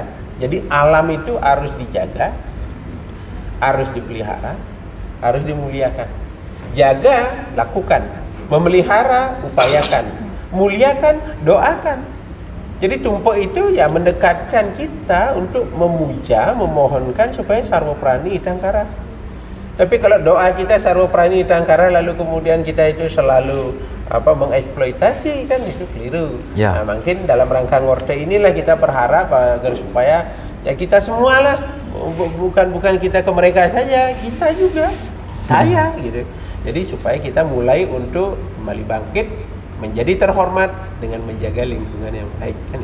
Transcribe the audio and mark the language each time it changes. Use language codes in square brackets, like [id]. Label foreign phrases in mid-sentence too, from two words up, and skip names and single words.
[id] Jadi alam itu harus dijaga, harus dipelihara, harus dimuliakan. Jaga, lakukan. Memelihara, upayakan. Muliakan, doakan. Jadi tumpuk itu ya mendekatkan kita untuk memuja, memohonkan supaya [sa] sarwa prani idangkara. [id] Tapi kalau doa kita [sa] sarwa prani idangkara [id] lalu kemudian kita itu selalu mengeksploitasi, kan itu keliru. Ya. Nah, mungkin dalam rangka ngorde inilah kita berharap agar supaya ya kita semualah, bukan kita ke mereka saja, kita juga saya gitu. Jadi supaya kita mulai untuk kembali bangkit, menjadi terhormat dengan menjaga lingkungan yang baik, kan?